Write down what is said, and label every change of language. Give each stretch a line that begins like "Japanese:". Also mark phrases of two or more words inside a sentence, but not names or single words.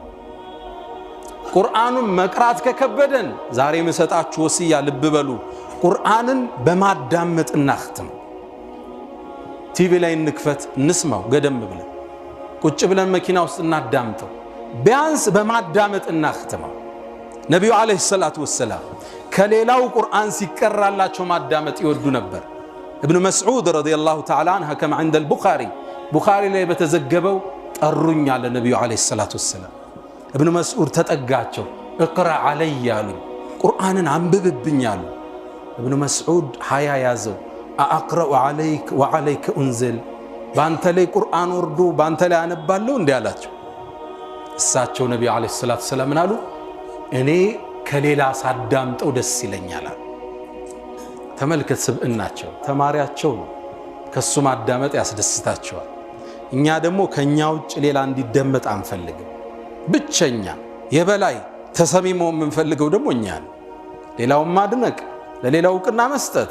Amharic: ቁርአኑን መቅራት ከከበደን ዛሬ መሰጣችሁ ወሲያ ልብ በሉ። ቁርአንን በማዳመጥ እናختም። ቲቪ ላይ እንክፈት እንስማው፣ ገደም ብለን ቁጭ ብለን መኪና ውስጥ እናዳምጠው። ቢያንስ በማዳመጥ እናختመው። ነብዩ
Arabic: عليه الصلاة والسلام
Amharic: ከሌላው ቁርአን ሲቀራላቸው ማዳመጥ ይወዱ ነበር።
Arabic: ابن مسعود رضي الله تعالى عنه كما عند البخاري
Amharic: ላይ በተዘገበው ጠሩኝ አለ ነብዩ
Arabic: عليه الصلاة والسلام።
Amharic: ابن مسعود ተጠጋቸው
Arabic: اقرا علي
Amharic: ያሉ ቁርአንን አንብብብኝ አሉ። ابن مسعود ሀያ ያዘው
Arabic: اقرا عليك وعليك انزل
Amharic: ባንተ ላይ ቁርአን ወርዶ ባንተ ላይ አነባለሁ እንዴ አላቸው። እሳቸው ነብዩ
Arabic: عليه الصلاة والسلام
Amharic: አሉ እኔ ከሌላ ሳዳምጠው ደስ ይለኛል። ተመልከት ስብዕናቸው ተማሪያቸው ነው። ከሱ ማዳመጥ ያስደስታቸዋል። እኛ ደግሞ ከኛ ውጭ ሌላ እንዲደመጥ አንፈልግም። ብቸኛ የበላይ ተሰሚሞ የምንፈልገው ደግሞ እኛ ነው። ሌላው ማድነቅ ለሌላው ቅና መስጠት